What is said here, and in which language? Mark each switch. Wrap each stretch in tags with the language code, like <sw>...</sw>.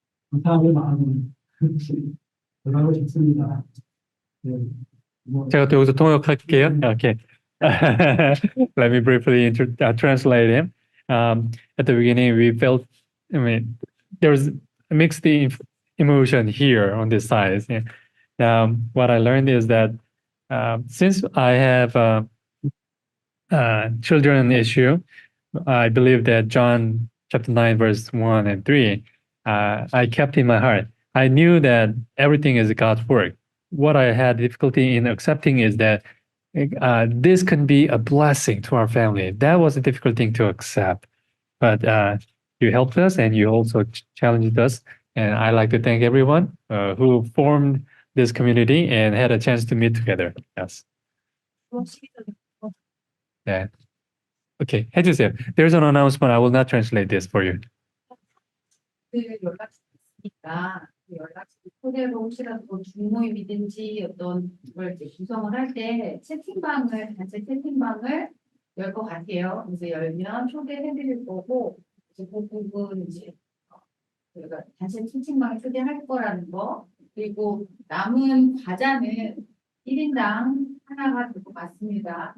<ko>감사함의 마음을 전하고 싶습니다. 네, 뭐, 제가 또 여기서 통역할게요.</ko> <en>Okay. Let me briefly translate him. At the beginning, we felt, I mean, there was a mixed emotion here on this side. Yeah. What I learned is that since I have children issue, I believe that John chapter 9, verse 1 and 3, I kept in my heart. I knew that everything is God's work. What I had difficulty in accepting is that this can be a blessing to our family. That was a difficult thing to accept. But you helped us and you also challenged us. And I like to thank everyone who formed this community and had a chance to meet together. Yes. Yeah. Okay,</en> <ko>해주세요.</ko> <en>There's an announcement. I will not translate this for you.</en> <ko>그 연락처가 있으니까 그 연락처 토대로 혹시라도 뭐 중모임이든지 어떤 걸 이제 구성을 할 때 채팅방을 단체 채팅방을 열 것 같아요. 그래서 열면 초대해드릴 거고 이제 그 부분 이제 저희가 단체 채팅방에 초대할 거라는 거 그리고 남은 과자는 1인당 하나가 될 것 같습니다.</ko>